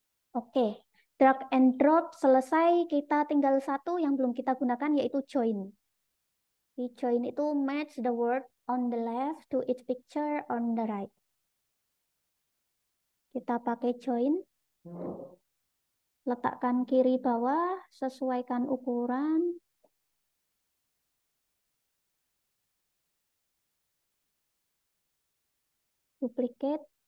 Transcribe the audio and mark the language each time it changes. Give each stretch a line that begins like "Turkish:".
Indonesian: Oke, drag and drop selesai. Kita tinggal satu yang belum kita gunakan yaitu join. Di join itu
English: match the word on the left to its picture on the right.
Indonesian: Kita pakai join. Letakkan kiri bawah, sesuaikan ukuran.
English: Duplicate.